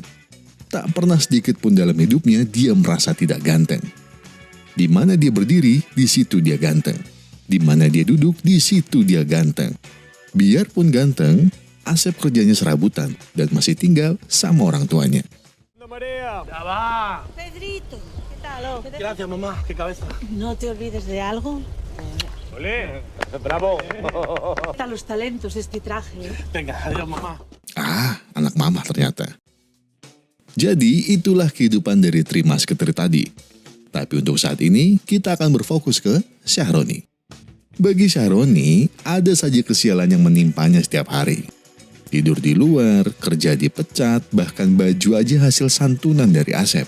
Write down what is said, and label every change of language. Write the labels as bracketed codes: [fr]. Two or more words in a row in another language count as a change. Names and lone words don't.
[id] Tak pernah sedikit pun dalam hidupnya dia merasa tidak ganteng. Di mana dia berdiri, di situ dia ganteng. Di mana dia duduk, di situ dia ganteng. Biarpun ganteng, Asep kerjanya serabutan dan masih tinggal sama orang tuanya. [es] María. Ya va. Pedrito, ¿qué tal? Gracias, mamá. Qué cabeza. No te olvides de algo. Olé. Bravo. Están los talentos este traje. Venga, adiós, mamá. [id] Anak mama ternyata. Jadi itulah kehidupan dari Trimas Ketri tadi. Tapi untuk saat ini, kita akan berfokus ke Syahroni. Bagi Syahroni, ada saja kesialan yang menimpanya setiap hari. Tidur di luar, kerja dipecat, bahkan baju aja hasil santunan dari Asep.